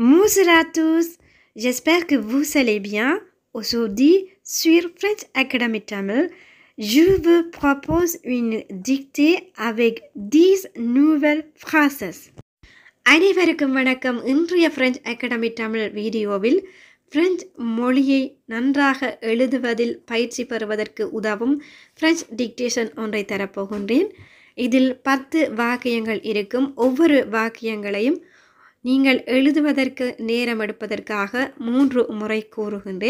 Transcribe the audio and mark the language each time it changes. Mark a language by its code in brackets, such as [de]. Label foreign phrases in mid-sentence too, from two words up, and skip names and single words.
[fr] Bonjour à tous, j'espère que vous allez bien. Aujourd'hui, sur French Academy Tamil, je vous propose une dictée avec 10 nouvelles phrases. [ta] அனைவருக்கும் வணக்கம். இன்றைய French Academy Tamil வீடியோவில் French மொழியை நன்றாக எழுதுவதில் பயிற்சி பெறுவதற்கு உதவும் [en] French dictation [ta] ஒன்றை தரப்போகின்றேன். இதில் 10 வாக்கியங்கள் இருக்கும். ஒவ்வொரு வாக்கியங்களையும் நீங்கள் எழுதுவதற்கு நேரம் எடுப்பதற்காக 3 முறை கூறுகின்றேன்.